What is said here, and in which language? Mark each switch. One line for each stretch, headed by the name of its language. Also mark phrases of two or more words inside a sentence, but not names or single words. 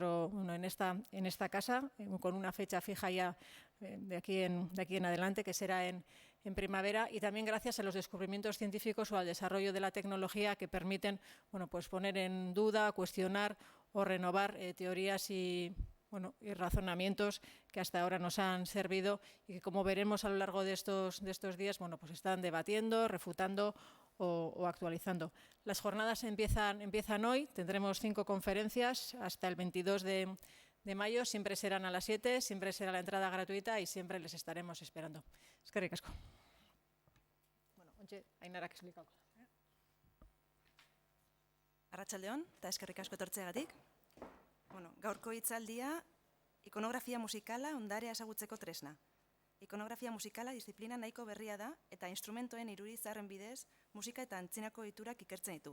Spanish: esta casa, con una fecha fija ya de aquí en adelante, que será en primavera, y también gracias a los descubrimientos científicos o al desarrollo de la tecnología que permiten poner en duda, cuestionar o renovar teorías y razonamientos que hasta ahora nos han servido y que, como veremos a lo largo de estos días, están debatiendo, refutando o actualizando. Las jornadas empiezan hoy, tendremos 5 conferencias hasta el 22 de mayo, siempre serán a las 7, siempre será la entrada gratuita y siempre les estaremos esperando.
Basque: Eskerrik asko. Ontxe, Ainara
Spanish: que explica.
Basque: Arratsaldeon, eta eskerrik asko etortzeagatik. Gaurko hitzaldia, ikonografia musikala ondarea ezagutzeko tresna. Ikonografia musikala disiplina nahiko berria da eta instrumentoen irudi zaharren bidez musika eta antzinako iturak ikertzen ditu.